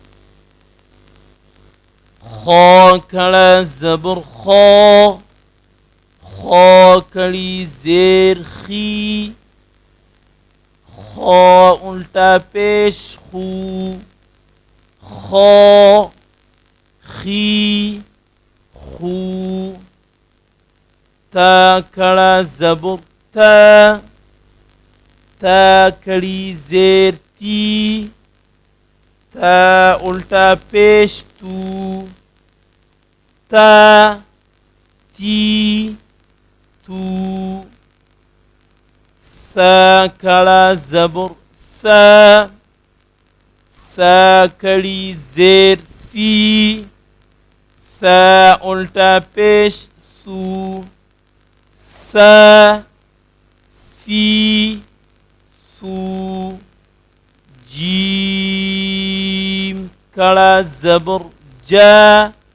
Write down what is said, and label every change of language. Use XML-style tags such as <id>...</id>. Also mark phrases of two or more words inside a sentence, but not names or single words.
<ur>خا کھڑا زبر خا، خا کھڑی زیر خی، خا الٹا پیش خو، خا خی خو. تا کھڑا زبر تا، تا کھڑی زیر تی، تا الٹا پیش تو، تا تی تو. سا کھڑا زبر سا، سا کڑی زیر سی سا الٹا پیش سو سا سی سو جیم کڑا زبر جا</ur>